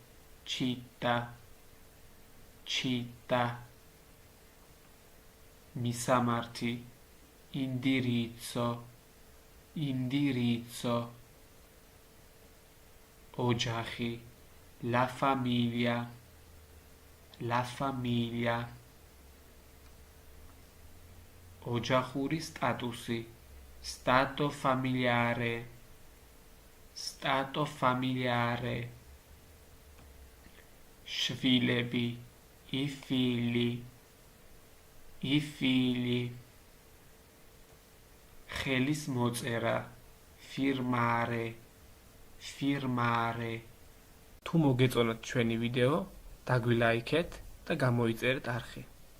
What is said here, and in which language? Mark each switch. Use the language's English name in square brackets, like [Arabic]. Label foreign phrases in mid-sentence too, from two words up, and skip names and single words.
[Italian] città მისამართი indirizzo ოჯახი la famiglia [Georgian] ოჯახური სტატუსი [Italian] stato familiare შვილები i figli [Georgian] ხელის მოწერა [Italian] firmare [Georgian] თუ მოგეწონათ ჩვენი ვიდეო დაგვილაიქეთ და გამოიწერეთ არხი